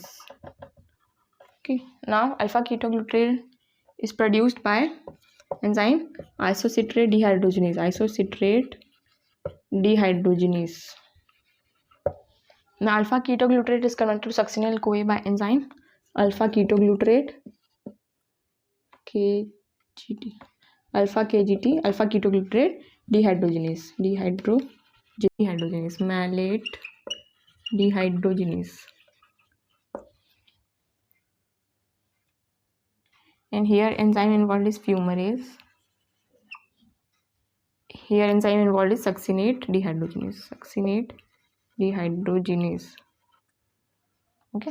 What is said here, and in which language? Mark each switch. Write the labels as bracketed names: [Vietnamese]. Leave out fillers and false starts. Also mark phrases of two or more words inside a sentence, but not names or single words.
[English] Okay. Now alpha ketoglutarate is produced by enzyme isocitrate dehydrogenase. Now alpha ketoglutarate is converted to succinyl CoA by enzyme alpha ketoglutarate alpha ketoglutarate dehydrogenase malate dehydrogenase. And here enzyme involved is fumarase. Here enzyme involved is succinate dehydrogenase. Okay.